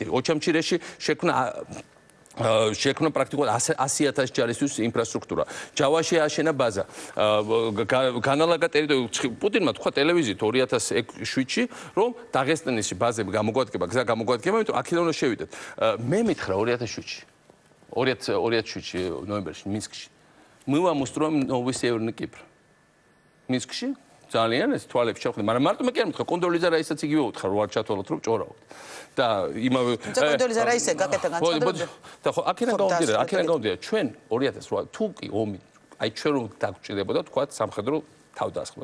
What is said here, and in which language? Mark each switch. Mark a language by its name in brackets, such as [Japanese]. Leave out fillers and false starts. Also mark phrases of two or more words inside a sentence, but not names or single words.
[Georgian] ოჩამჩირეში შექმნა პრაქტიკულად 100,000 ჯარისთვის ინფრასტრუქტურა. ჯავაში აშენა ბაზა. განალაგა ტერიტორია. პუტინმა თქვა ტელევიზიით 2007-ში, რომ დაღესტნის ბაზები გამოგვადგება, გზა გამოგვადგება, იმიტომ აქედან უნდა შევიდეთ. მე მითხრა 2007-ში. 2007-ში ნოემბერში მინსკში. [Russian] Мы вам устроим новый Северный Кипр. [Georgian] მინსკში ძალიან ეს თვალებს შევხვდი, მაგრამ მარტო მე კი არ მითხრა, კონდოლიზა რაისაც იგივე უთხრა, რო არ ჩათვალოთ, რომ ჭორავთ. და იმავე კონდოლიზა რაისე გაკეთა განცხადებები. და ხო, აქედან გამომდინარე, ჩვენ 2008 თუ კი ომი, აი ჩვენ რომ დაგჭირდებოდა, თქვა სამხედრო თავდასხმა.